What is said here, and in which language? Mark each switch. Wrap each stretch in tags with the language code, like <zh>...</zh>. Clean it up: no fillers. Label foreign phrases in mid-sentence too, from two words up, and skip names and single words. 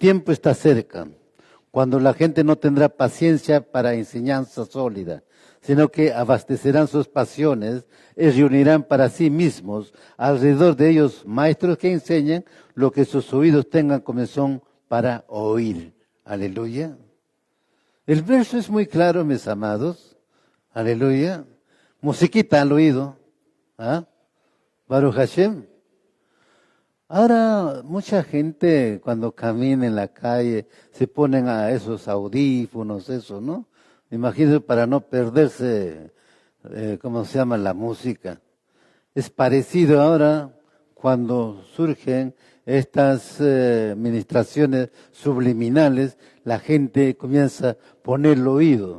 <es>tiempo está cerca, cuando la gente no tendrá paciencia para enseñanza sólida, sino que abastecerán sus pasiones y reunirán para sí mismos alrededor de ellos maestros que enseñen lo que sus oídos tengan comezón para oír. Aleluya. El verso es muy claro, mis amados. Aleluya. Musiquita al oído. ¿Ah?</es> <he>ברוך השם.</he> <es>Ahora, mucha gente cuando camina en la calle se ponen a esos audífonos, eso, ¿no? Imagínense para no perderse, ¿cómo se llama? La música. Es parecido ahora cuando surgen estas ministraciones subliminales, la gente comienza a poner el oído.</es>